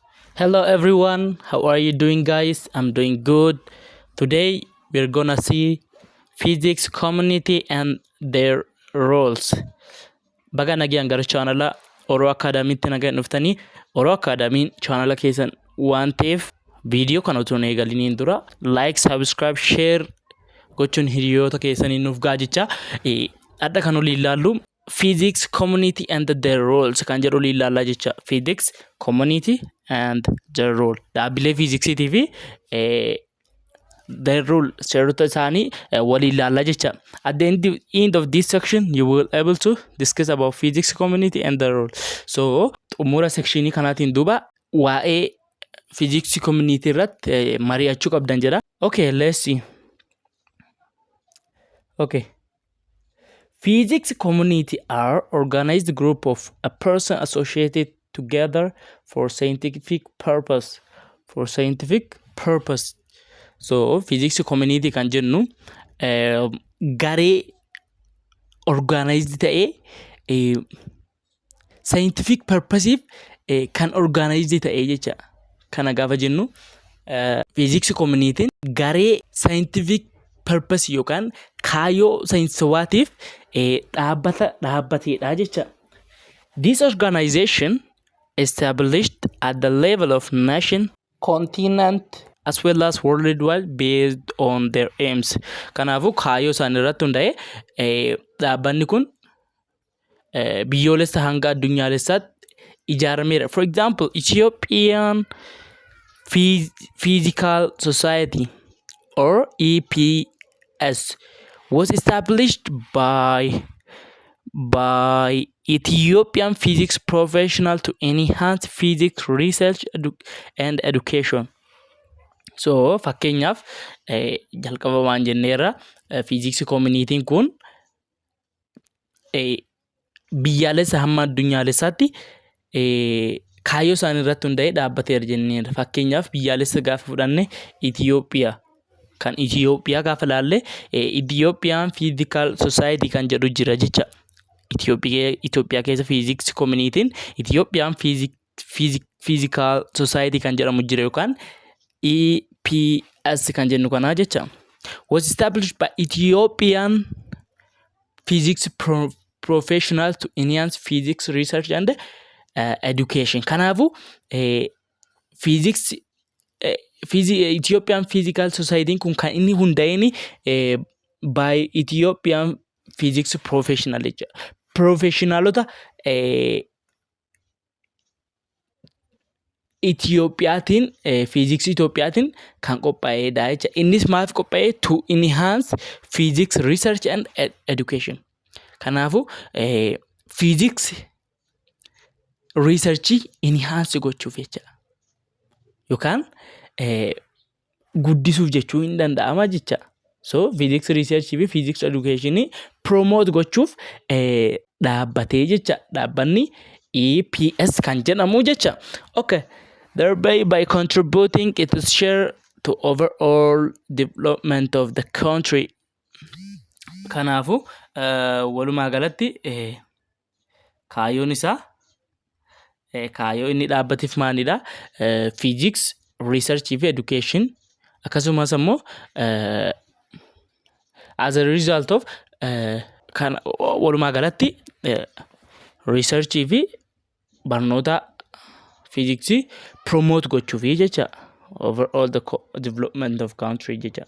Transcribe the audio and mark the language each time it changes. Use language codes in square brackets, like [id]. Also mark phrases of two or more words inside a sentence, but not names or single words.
[en] Hello everyone, how are you doing guys? I'm doing good. Today we're gonna see physics community and their roles. [om] Baga nagaan gara channel Oro Academy tti nagaan dhuftanii Oro Academy channel keessan waan ta'eef video kana utuu hin eegaliniin dura [en] like, subscribe, share [om] gochuun hiriyoota keessanii nuuf gaajichaa. Adda kan olii ilaallu [en] physics community and their roles [om] kan jedhu olii ilaallaa jecha. [en] Physics community and their role. [om] Dhaabbilee fiiziksii fi [en] their role [om] seerota isaanii walii ilaallaa jecha. [en] At the end of this section you will able to discuss about physics community and their role. [om] So xumura sectionii kanaatiin duuba waa'ee [en] physics community [om] irratti mari'achuu qabdan jedha. [en] Okay, let's see. Okay. Physics community are organized group of a person associated together for scientific purpose. For scientific purpose. [om] So [en] physics community [om] kan jennu garee organized ta'ee [en] scientific purpose [om] kan organized ta'ee jecha. Kana gaafa jennu [en] physics community [om] garee [en] scientific purpose [om] yookaan kaayyoo saayinsawaatiif dhaabbateedha jecha. [en] This organization established at the level of nation, continent, as well as worldwide based on their aims. [om] Kanaafuu kaayyoo isaan irratti hundaa'ee dhaabbanni kun biyyoolessa hanga addunyaalessaatti ijaarameera. [en] For example, Ethiopian Physical Society or EPS was established by Ethiopian physics professional to enhance physics research and education. [om] So fakkeenyaaf jalqaba waan jenneerra [en] physics community [om] kun biyyaalessa hamma addunyaalessaatti kaayyoo isaan irratti hundaa'ee dhaabbateera jenneerra. Fakkeenyaaf biyyaalessa gaafa fudhanne Ethiopiyaa kan Ethiopiyaa gaafa laalle Ethiopian Physical Society kan jedhu jira jecha. Ethiopiyaa keessa [en] physics community [om] Ethiopian Physical Society kan jedhamu jira yookaan EPS kan jennu kana jecha. [en] Was established by Ethiopian physics professionals to enhance physics research and education. [om] Kanaafuu physics Ethiopian Physical Society kun kan inni hundaa'een [en] by Ethiopian physics professional [om] jecha. Professionalota Itiyoophiyaatiin physics Itiyoophiyaatiin kan qophaa'edha jecha. Innis maaf qophaa'e? [en] To enhance physics research and education. [om] Kanaafuu [en] physics research enhance [om] gochuuf jecha. Yookaan guddisuuf jechuu hin danda'ama jecha. So [en] physics research [om] fi [en] physics education promote [om] gochuuf dhaabbatee jecha. Dhaabbanni EPS kan jedhamu jecha. [en] Okay. Thereby by contributing its share to overall development of the country. [om] Kanaafuu walumaa galatti kaayyoon isaa kaayyoo inni dhaabbateef maalidha? [en] Physics research [om] fi education akkasumas immoo [en] as a result of [om] kan walumaa galatti research fi barnoota [en] physics promote [om] gochuuf jecha [en] overall the development of country [om] jecha.